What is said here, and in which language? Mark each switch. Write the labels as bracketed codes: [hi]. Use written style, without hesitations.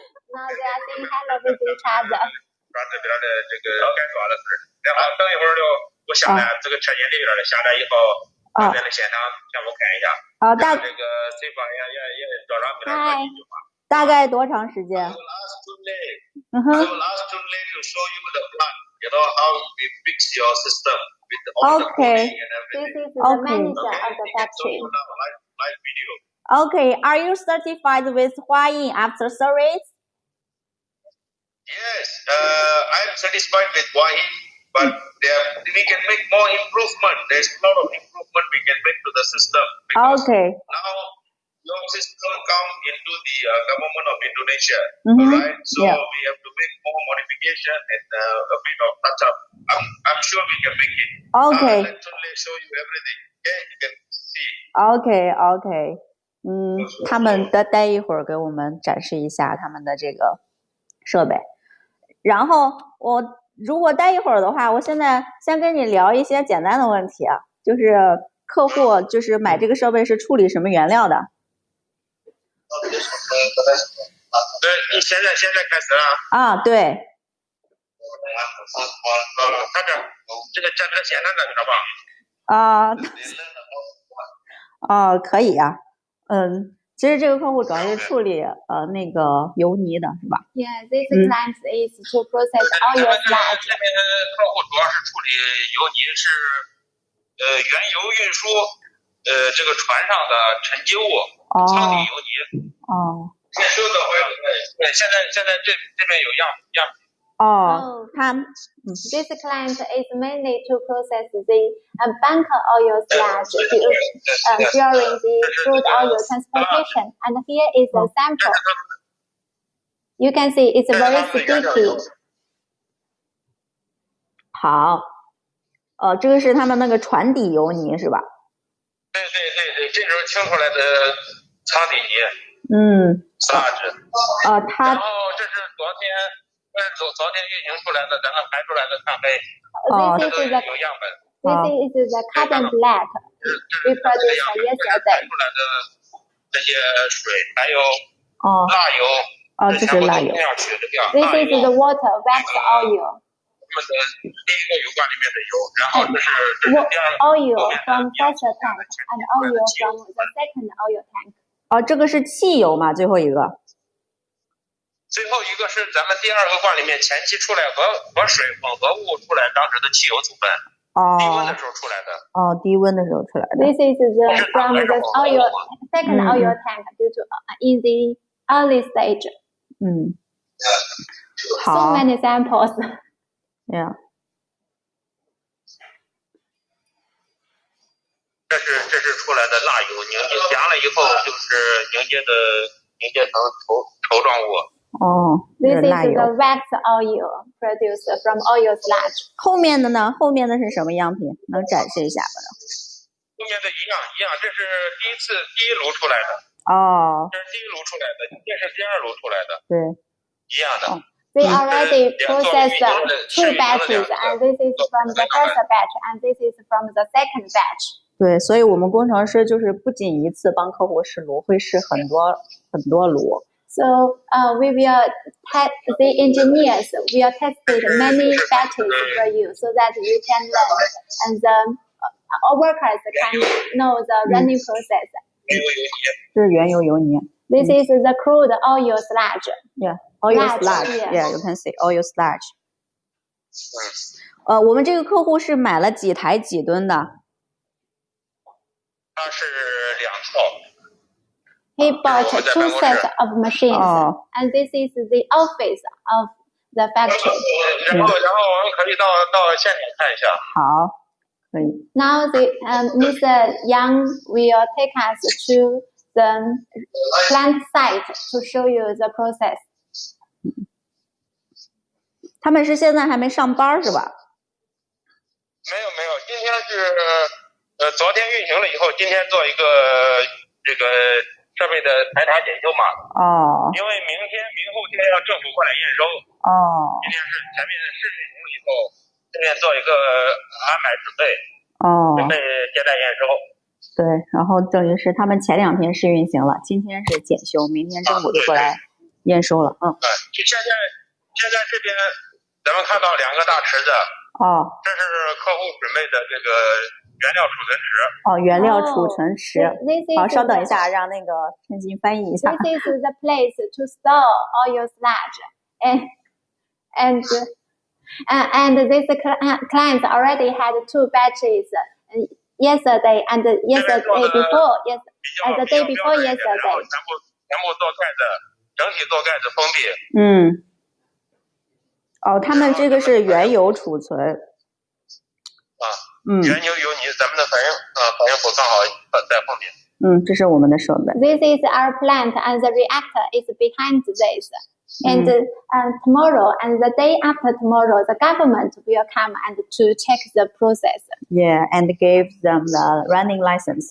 [en] Now they are saying hello with each other. [zh] 把这边的这个该抓的事，然后等一会儿我下来这个车间里边的下来以后，把这的现场全部看一下。这个对方也多少给他说几句话。大概多长时间？ [en] I will ask Tunle to show you the plan. How we fix your system with all the coding and everything. This is the manager of the factory. Live video. Okay, are you certified with Huayin after service? Yes, I'm satisfied with Huayin, but we can make more improvement. There's a lot of improvement we can make to the system. Okay. Now your system come into the government of Indonesia, right? So we have to make more modification and a bit of touch up. I'm sure we can make it. Okay. Let's only show you everything. Okay, you can see. Okay. [zh] 他们待一会儿给我们展示一下他们的这个设备。然后如果待一会儿的话，我现在先跟你聊一些简单的问题啊，就是客户就是买这个设备是处理什么原料的？对，你现在开始了？啊，对。他这个简单的知道吧？可以啊，其实这个客户主要是处理那个油泥的是吧 [en] Yeah, this client is to process all your sludge. [zh] 这边客户主要是处理油泥，是原油运输这个船上的沉积物，舱底油泥。现收的回来，对，现在这边有样品。 [en] This client is mainly to process the bunker oil sludge during the crude oil transportation. And here is a sample. You can see it's very sticky. [zh] 好，这个是他们那个船底油泥是吧？对，这就是清出来的舱底泥。 [en] sludge。 [zh] 然后这是昨天运行出来的，咱们排出来的碳黑。 [en] This is the carbon black we produced yesterday. [zh] 出来的这些水还有蜡油，这是蜡油。 [en] This is the water wax oil. [zh] 他们的第一个油罐里面的油，然后这是第二个 [en] oil from first tank and oil from the second oil tank. [zh] 这个是汽油嘛？最后一个。最后一个是咱们第二个罐里面前期出来和水混合物出来当时的汽油组分，低温的时候出来的。低温的时候出来的。 [en] This is from the oil second oil tank due to in the early stage. [zh] 好。 [en] So many samples. Yeah. [zh] 这是出来的蜡油凝结，凉了以后就是凝结成稠状物。 [en] This is the wax oil produced from oil sludge. [zh] 后面的呢？后面的是什么样品？能展示一下吗？后面的一样，这是第一炉出来的。这是第一炉出来的，这是第二炉出来的。对，一样的。 [en] They already processed 2 batches, and this is from the first batch, and this is from the second batch. [zh] 对，所以我们工程师就是不仅一次帮客户试炉，会试很多炉。 [en] So we will test the engineers will test many batches for you, so that you can learn, and the workers can know the running process. [zh] 这是原油油泥。 [en] This is the crude oil sludge. Yeah, oil sludge. Yeah, you can see oil sludge. [zh] 我们这个客户是买了几台几吨的？他是2套。 [en] He bought 2 sets of machines, and this is the office of the factory. [zh] 然后我们可以到现场看一下。好，可以。 [en] Now Mr. Yang will take us to the plant site to show you the process. [zh] 他们是现在还没上班是吧？没有，今天是昨天运行了以后，今天做一个这个设备的排查检修嘛。因为明后天要政府过来验收。今天是前面试运行了以后，这边做一个安排准备。准备接待验收。对，然后等于是他们前2天试运行了，今天是检修，明天政府就过来验收了。现在这边咱们看到2个大池子。这是客户准备的这个原料储存池。原料储存池。好，稍等一下，让那个陈静翻译一下。 [en] This is the place to store oil sludge, and this client already had 2 batches yesterday and yesterday before, and the day before yesterday. [zh] 全部做盖子，整体做盖子封闭。他们这个是原油储存。原油油泥，咱们的反应谱刚好在后面。这是我们的设备。 [en] This is our plant, and the reactor is behind this. And tomorrow and the day after tomorrow, the government will come and to check the process. Yeah, and give them the running license.